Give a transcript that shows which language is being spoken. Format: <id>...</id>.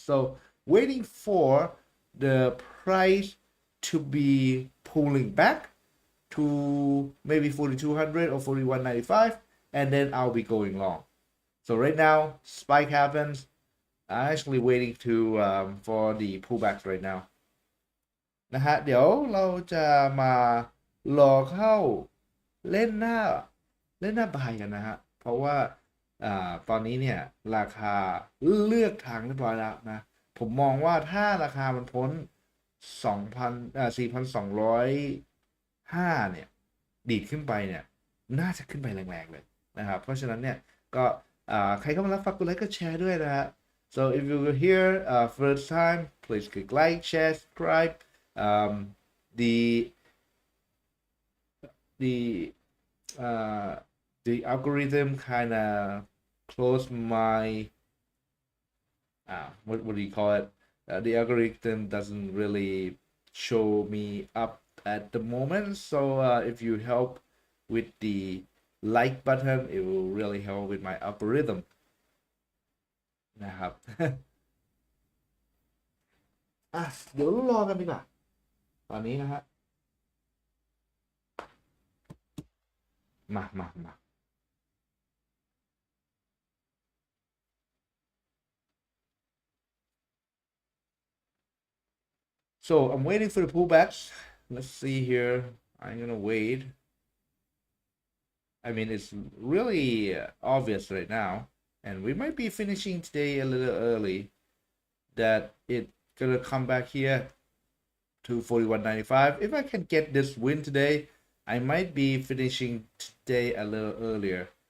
<en>So waiting for the price to be pulling back to maybe 4200 or 41.95, and then I'll be going long. So right now, spike happens. I'm actually waiting to for the pullbacks right now.</en> <th>นะฮะเดี๋ยวเราจะมารอเข้าเล่นหน้าบายกันนะฮะเพราะว่าตอนนี้เนี่ยราคาเลือกทางเรียบร้อยแล้วนะผมมองว่าถ้าราคามันพ้น 2,0004,205เนี่ยดีดขึ้นไปเนี่ยน่าจะขึ้นไปแรงๆเลยนะครับเพราะฉะนั้นเนี่ยก็ใครเข้ามารับฟังกดไลค์กดแชร์ด้วยนะฮะ</th> <en>so if you were here first time please click like share subscribe the the uh, the algorithm kind of closed my what do you call it? The algorithm doesn't really show me up at the moment. So if you help with the like button, it will really help with my algorithm.</en> <th>นะครับ เดี๋ยวรอกันดีกว่าตอนนี้นะฮะมา</th> <en>so I'm waiting for the pullbacks. Let's see here. I'm gonna wait. I mean, it's really obvious right now, and we might be finishing today a little early. That it gonna come back here to 41.95. If I can get this win today, I might be finishing today a little earlier.</en>